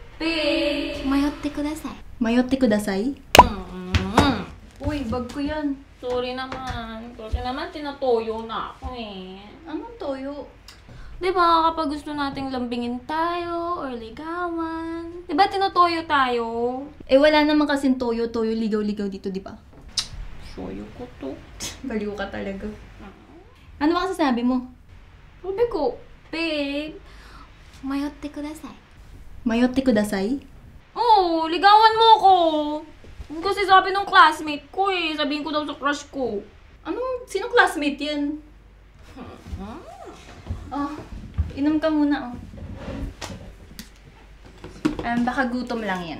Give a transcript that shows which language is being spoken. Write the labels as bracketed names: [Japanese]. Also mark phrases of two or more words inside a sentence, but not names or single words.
[Filipino] Babe! [Japanese] 迷ってください。迷ってください? [Filipino] Uy, bag ko yan. Sorry naman. Kasi naman tinatoyo na ako eh. Anong toyo? Diba kapag gusto nating lambingin tayo or ligawan? Diba tinutoyo tayo? Eh, wala naman kasing toyo-toyo, ligaw-ligaw dito, di ba? Soyo ko to. Baliw ka talaga. Ano ba sasabi mo? Sabi ko, babe, [Japanese] 迷ってください。迷ってください? [Filipino] oh, ligawan mo ko. Kasi sabi nung classmate ko eh, sabihin ko daw sa crush ko. Sinong classmate yan? Oh, inom ka muna, oh. Baka gutom lang yan.